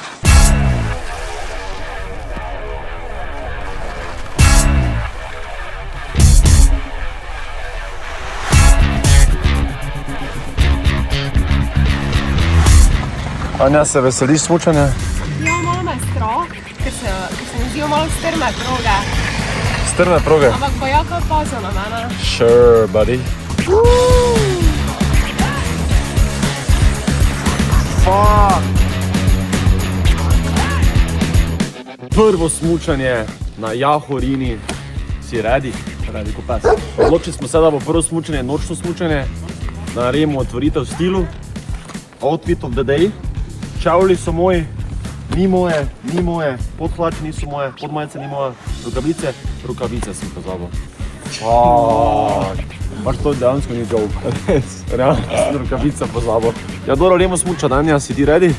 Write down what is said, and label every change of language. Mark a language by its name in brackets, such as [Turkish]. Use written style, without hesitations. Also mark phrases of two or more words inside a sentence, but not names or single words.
[Slovenian] Anja, se veseliš smučanja? Ja, malo me je strah, ker se mi zdijo malo strme proge. Strme proge? Ampak bo jaka paza na mene. [English] Sure, buddy. Fuck! [Slovenian] Prvo smučanje na Jahorini. Si ready? Ready ko pes. Odločili smo se, da bo prvo smučanje nočno smučanje. Naredimo otvoritev v stilu. [English] Outfit of the day. [Slovenian] Čevlji so moji, ni moje, podhlače niso moje, podmajice ni moje, rokavice sem pozabil. Baš to dejansko ni joke. Realno sem rokavice pozabil. Ja, dobro, gremo smučati, Anja, si ti ready?